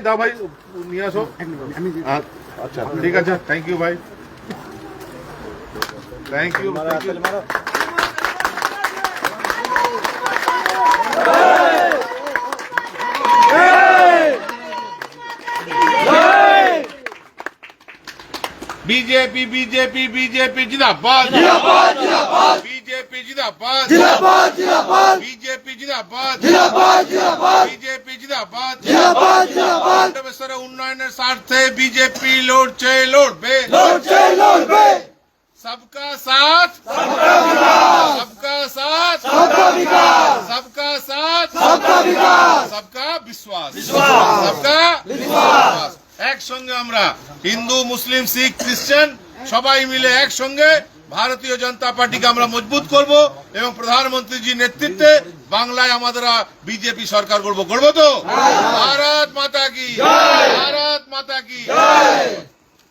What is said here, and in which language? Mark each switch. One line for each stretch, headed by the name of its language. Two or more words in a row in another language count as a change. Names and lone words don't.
Bangla: দাও ভাই নিয়ে আসো। আচ্ছা ঠিক আছে,
English: thank you
Bangla: ভাই,
English: thank you.
Hindi: बीजेपी बीजेपी बीजेपी जिंदाबाद जिंदाबाद जिंदाबाद, बीजेपी जिंदाबाद जिंदाबाद जिंदाबाद, बीजेपी जिंदाबाद जिंदाबाद जिंदाबाद, बीजेपी जिंदाबाद जिंदाबाद जिंदाबाद।
Bangla: পাণ্ডবেশ্বরে উন্নয়নের স্বার্থে বিজেপি লড়ছে লড়বে লড়ছে লড়বে,
Hindi: सबका साथ सबका विकास, सबका साथ सबका विकास, सबका साथ सबका विकास, सबका विश्वास विश्वास, सबका विश्वास।
Bangla: একসঙ্গে আমরা হিন্দু মুসলিম শিখ খ্রিস্টান সবাই মিলে একসঙ্গে ভারতীয় জনতা পার্টিকে আমরা মজবুত করব এবং প্রধানমন্ত্রীজির নেতৃত্বে বাংলায় আমরা বিজেপি সরকার করব তো?
Hindi: भारत माता की जय, भारत माता की जय।